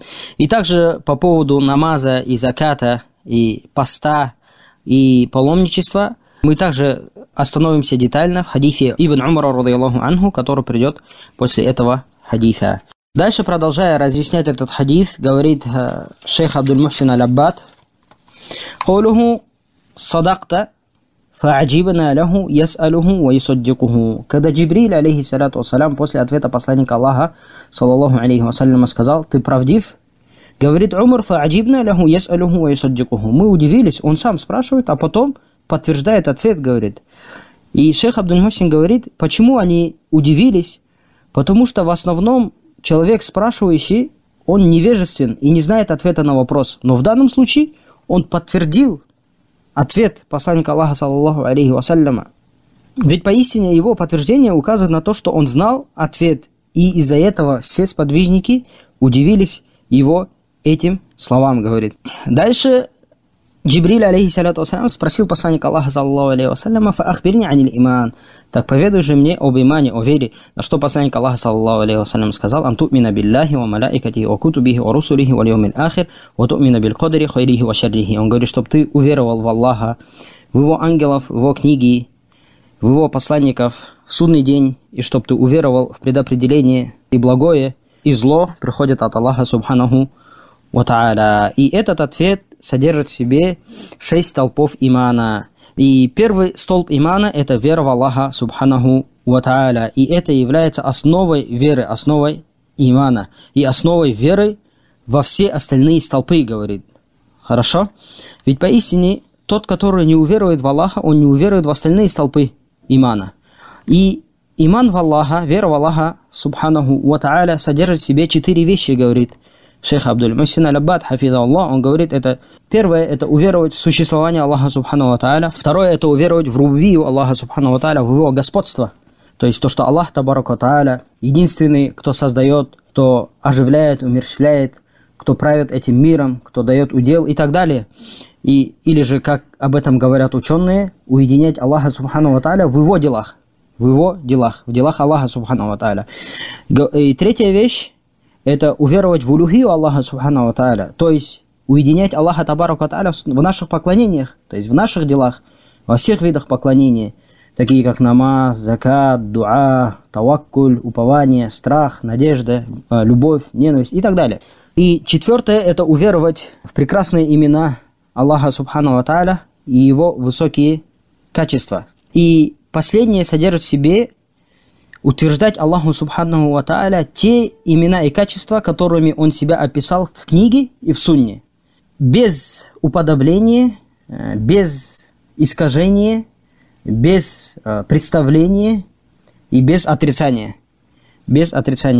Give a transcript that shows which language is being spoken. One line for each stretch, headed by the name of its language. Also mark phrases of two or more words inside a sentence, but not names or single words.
Russian: И также по поводу намаза и заката, и поста, и паломничества, мы также остановимся детально в хадисе Ибн Умара
Arabic: رضي الله عنه,
Russian: который придет после этого хадиса. Дальше, продолжая разъяснять этот хадис, говорит шейх Абдуль-Мухсин аль-Аббад:
Arabic: «قوله صدقت فعجبنا له يسأله ويصدقه».
Russian: Когда Джибриль,
Arabic: عليه الصلاة والسلام,
Russian: после ответа посланника Аллаха,
Arabic: صلى الله عليه وسلم,
Russian: сказал: «Ты правдив?» Говорит Умар:
Arabic: «فعجبنا له يسأله ويصدقه».
Russian: Мы удивились, он сам спрашивает, а потом подтверждает ответ, говорит. И шейх Абдуль-Мухсин говорит, почему они удивились? Потому что в основном человек, спрашивающий, он невежествен и не знает ответа на вопрос. Но в данном случае он подтвердил ответ посланника Аллаха
Arabic: صلى الله عليه وسلم.
Russian: Ведь поистине его подтверждение указывает на то, что он знал ответ. И из-за этого все сподвижники удивились его этим словам, говорит. Дальше Джибриль,
Arabic: عليه الصلاة والسلام,
Russian: спросил посланника Аллаха,
Arabic: صلى الله عليه وسلم, «فأخبرني عن الإيمان».
Russian: Так поведай же мне об имане, о вере. На что посланник Аллаха,
Arabic: صلى الله عليه وسلم,
Russian: сказал:
Arabic: «أن تؤمن بالله وملائكته وكتبه ورسله واليوم الآخر وتؤمن بالقدر خيره وشره».
Russian: Он говорит, чтобы ты уверовал в Аллаха, в Его ангелов, в Его книги, в Его посланников, в судный день, и чтобы ты уверовал в предопределение, и благое, и зло приходит от Аллаха,
Arabic: سبحانه وتعالى.
Russian: И этот ответ содержит в себе 6 столпов имана. И первый столб имана – это вера в Аллаха,
Arabic: سبحانه وتعالى.
Russian: И это является основой веры, основой имана. И основой веры во все остальные столпы, говорит. Хорошо? Ведь поистине тот, который не уверует в Аллаха, он не уверует в остальные столпы имана. И иман в Аллаха, вера в Аллаха,
Arabic: سبحانه وتعالى,
Russian: содержит в себе 4 вещи, говорит шейх Абдуль-Мухсин аль-Аббад,
Arabic: حفظه الله.
Russian: Он говорит, это первое, это уверовать в существование Аллаха,
Arabic: سبحانه وتعالى.
Russian: Второе, это уверовать в рубубию Аллаха,
Arabic: سبحانه وتعالى,
Russian: в Его господство. То есть то, что Аллах,
Arabic: تبارك وتعالى,
Russian: единственный, кто создает, кто оживляет, умерщвляет, кто правит этим миром, кто дает удел и так далее. Или же, как об этом говорят ученые, уединять Аллаха,
Arabic: سبحانه وتعالى,
Russian: в Его делах. В делах Аллаха,
Arabic: سبحانه وتعالى.
Russian: И третья вещь, это уверовать в улюхию Аллаха,
Arabic: سبحانه وتعالى,
Russian: то есть уединять Аллаха,
Arabic: تبارك وتعالى,
Russian: в наших поклонениях, то есть в наших делах, во всех видах поклонения, такие как намаз, закат, дуа, таваккуль, упование, страх, надежда, любовь, ненависть и так далее. И четвертое, это уверовать в прекрасные имена Аллаха,
Arabic: سبحانه وتعالى,
Russian: и Его высокие качества. И последнее содержит в себе утверждать Аллаху,
Arabic: سبحانه وتعالى,
Russian: те имена и качества, которыми Он себя описал в книге и в сунне. Без уподобления, без искажения, без представления и без отрицания. Без отрицания.